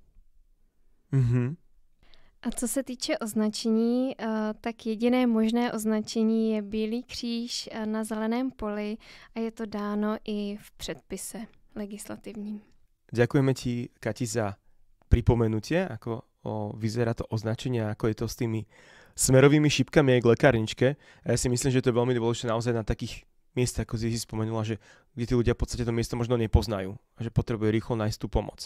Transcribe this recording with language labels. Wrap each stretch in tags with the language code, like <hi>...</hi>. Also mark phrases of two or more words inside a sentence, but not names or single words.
<cs>A co se týče označení, tak jediné možné označení je bílý kříž na zeleném poli a je to dáno i v předpise legislativním.</cs> <sk>Ďakujeme ti, Kati, za pripomenutie, ako vyzerá to označenie, ako je to s tými smerovými šípkami aj k lekárničke. A ja si myslím, že to je veľmi dôležité naozaj na takých miestach, ako si spomenula, že kde tí ľudia v podstate to miesto možno nepoznajú a že potrebujú rýchlo nájsť tú pomoc.</sk>